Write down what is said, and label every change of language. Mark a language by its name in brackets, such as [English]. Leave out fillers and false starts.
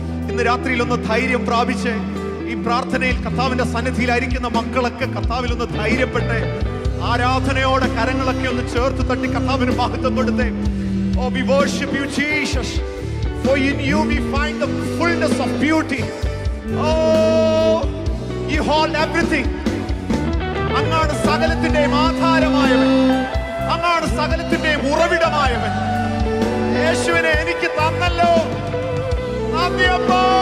[Malayalam] ഇന്ന് രാത്രിയിൽ ഒന്ന് ധൈര്യം പ്രാപിച്ച് ഈ പ്രാർത്ഥനയിൽ കർത്താവിന്റെ സന്നിധിയിലായിരിക്കുന്ന മക്കളൊക്കെ കർത്താവിൽ ഒന്ന് ധൈര്യപ്പെട്ട് ആരാധനയോടെ കരങ്ങളൊക്കെ ഒന്ന് ചേർത്ത് തട്ടി കർത്താവിന് മഹത്വം കൊടുത്തേ. [English] Oh, we worship you, Jesus. For in you we find the fullness of beauty. Oh, you hold everything. [Malayalam] അങ്ങാണ് സകലത്തിന്റെയും ആധാരമായവൻ, അങ്ങാണ് സകലത്തിന്റെയും ഉറവിടമായവൻ. യേശുവിനെ എനിക്ക് തന്നല്ലോ, നന്ദിയപ്പോ.